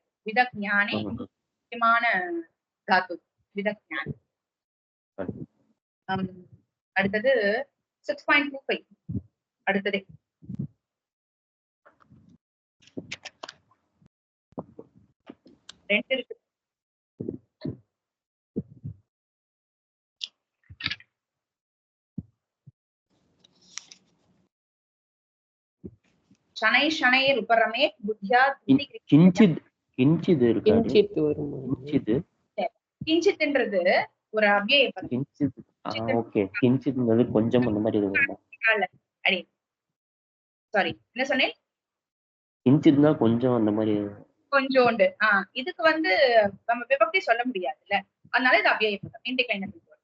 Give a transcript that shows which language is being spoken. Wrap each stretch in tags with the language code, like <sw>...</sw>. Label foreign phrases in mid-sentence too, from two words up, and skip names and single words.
<ta>விதக் ஞானி முக்கியமான தாத்து, விதக் ஞானி. அடுத்தது 6.25. அடுத்தது ரெண்டு இருக்கு.</ta> <sa>शनै शनैर् उपरमेत् बुद्ध्या</sa> <ta>கிஞ்சித் கிஞ்சித் இருக்கு. கிஞ்சித் வரும். கிஞ்சித்ன்றது ஒரு அவ்யய பதம். கிஞ்சித் ஓகே. கிஞ்சித்ன்றது கொஞ்சம் அந்த மாதிரி இருக்கும். அடி சாரி என்ன சொன்னேன்? கிஞ்சித்னா கொஞ்சம் அந்த மாதிரி கொஞ்சோண்டு. இதுக்கு வந்து நம்ம விபக்தி சொல்ல முடியாதுல்ல, அதனால இது அவ்யய பதம்,</ta> <en>indeclinable word.</en>